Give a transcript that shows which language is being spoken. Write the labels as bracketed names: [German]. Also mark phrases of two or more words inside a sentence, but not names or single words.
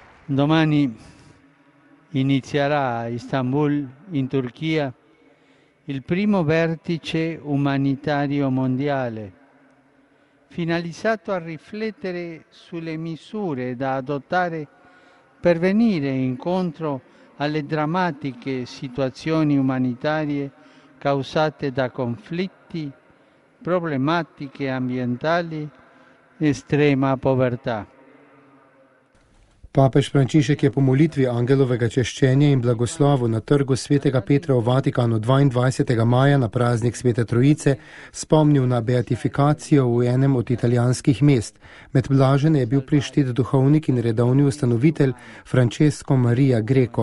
[Italian] Domani inizierà a Istanbul, in Turchia, il primo vertice umanitario mondiale, finalizzato a riflettere sulle misure da adottare per venire incontro alle drammatiche situazioni umanitarie causate da conflitti, problematiche ambientali e estrema povertà. [Slovenian] Papež Frančišek je po molitvi angelovega češčenja in blagoslovu na trgu svetega Petra v Vatikanu 22. maja na praznik Svete Trojice spomnil na beatifikacijo v enem od italijanskih mest. Med blažene je bil prištet duhovnik in redovni ustanovitelj Francesco Maria Greco.